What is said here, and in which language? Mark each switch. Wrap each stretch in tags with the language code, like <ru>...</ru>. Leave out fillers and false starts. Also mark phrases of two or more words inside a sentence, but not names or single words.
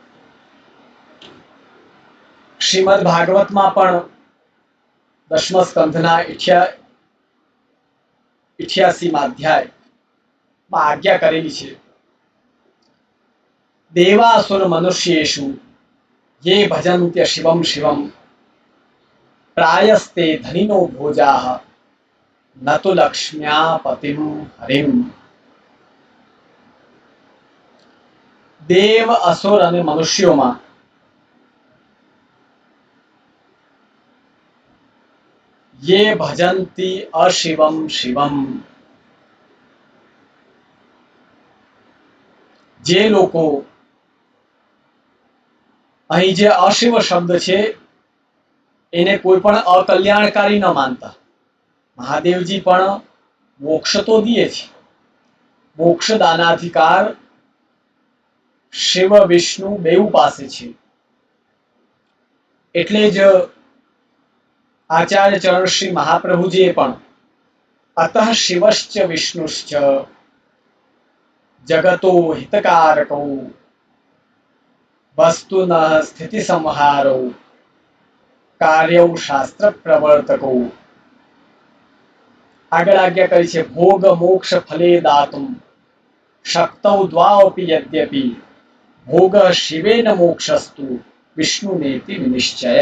<gu>શ્રીમદ ભાગવતમાં પણ 10મા સ્કંધના 88મા અધ્યાયમાં આજ્ઞા કરેલી છે,</gu> <sa>દેવાસુર મનુષ્યેષુ ये भजन्त्य शिवम शिवम प्रायस्ते धनिनो भोजाः न तो लक्ष्म्या पतिम हरिम. देव असुर</sa> <gu>અને મનુષ્યોમાં</gu> <sa>ये भजन्ति अशिवम शिवम,</sa> <gu>જે લોકો અહીં જે અશિવ શબ્દ છે એને કોઈ પણ અકલ્યાણકારી ન માનતા. મહાદેવજી પણ મોક્ષ તો દીએ છે, મોક્ષ દાનાધિકાર શિવ વિષ્ણુ બેઉ પાસે છે. એટલે જ આચાર્ય ચરણ શ્રી મહાપ્રભુજીએ પણ</gu> <sa>અતઃ શિવશ્ચ વિષ્ણુશ્ચ જગતો હિતકારકૌ वस्तुन स्थिति संहारो કાર્યૌ શાસ્ત્ર પ્રવર્તકો.</sa> <gu>આગળ આજ્ઞા કરી છે,</gu> <sa>ભોગ મોક્ષ ફલે દાતુમ શક્તૌ દ્વાપી યદ્યપિ ભોગ શિવેન મોક્ષસ્તુ વિષ્ણુનેતિ વિનિશ્ચય.</sa>